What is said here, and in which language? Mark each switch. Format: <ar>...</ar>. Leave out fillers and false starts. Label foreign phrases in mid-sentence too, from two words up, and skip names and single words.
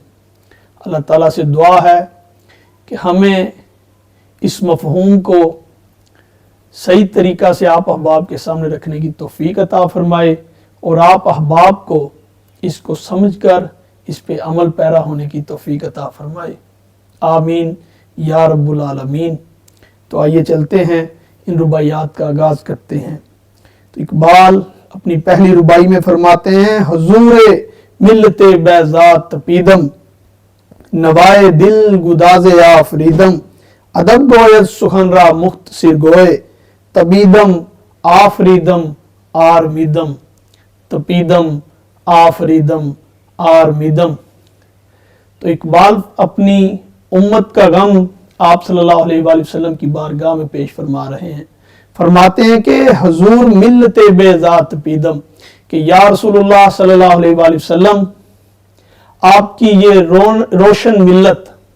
<ur>اللہ تعالیٰ سے دعا ہے کہ ہمیں اس مفہوم کو صحیح طریقہ سے آپ احباب کے سامنے رکھنے کی توفیق عطا فرمائے، اور آپ احباب کو اس کو سمجھ کر اس پہ عمل پیرا ہونے کی توفیق عطا فرمائے، آمین</ur> <ar>یا رب العالمین۔</ar> <ur>تو آئیے چلتے ہیں، ان رباعیات کا آغاز کرتے ہیں۔ تو اقبال اپنی پہلی رباعی میں فرماتے ہیں:</ur> <fa>حضور ملت بیضات تپیدم، نوائے دل گداز آفریدم، ادب گوید سخن را مختصر گوئے، تبیدم آفریدم آرمیدم، تپیدم آفریدم آرمیدم۔</fa> <ur>تو اقبال اپنی امت کا غم آپ</ur> <ar>صلی اللہ علیہ وآلہ وسلم</ar> <ur>کی بارگاہ میں پیش فرما رہے ہیں۔ فرماتے ہیں کہ</ur> <fa>حضور ملت بیضات تپیدم،</fa> <ur>کہ</ur> <ar>یا رسول اللہ صلی اللہ علیہ وآلہ وسلم،</ar> <ur>آپ کی یہ روشن ملت</ur>